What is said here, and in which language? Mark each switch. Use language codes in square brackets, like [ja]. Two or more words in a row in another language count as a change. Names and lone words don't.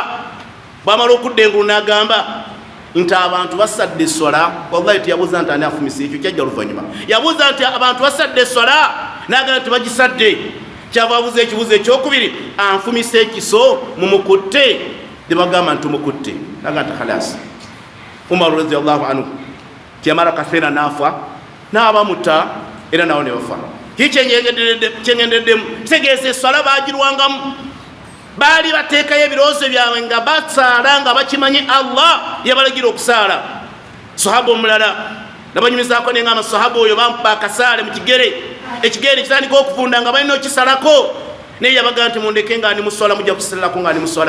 [lg] Bwamala okudda engulu n'agamba nti abantu basadde essola. Wallahi teyabuuza nti ani afumise ekyo kyajja luvannyuma yabuuza nti abantu basadde essola n'agamba nti bagisadde. Kyava abuuza ekibuuzo ekyokubiri anfumise ekiso mumukutte ne bagamba nti mukutte n'agamba nti khalas. Umar [ar] رضي الله عنه [lg] tiyamala kaseera n'afa n'abamutta era nawo ne bafa. Kikyengendeddemu kitegeeza essola baagirwangamu baali bateekayo ebirowoozo byabwe nga basaala nga bakimanyi Allah yabalagira okusaala. Sahaba omulala nabanyumizaako ne ngamba sahaba oyo bamupa akasaale mu kigere ekigere kitandika okuvunda nga balina okisalako naye yabaga nti mundeke nga ndi mu ssola mujja kusalako nga ndi mu ssola.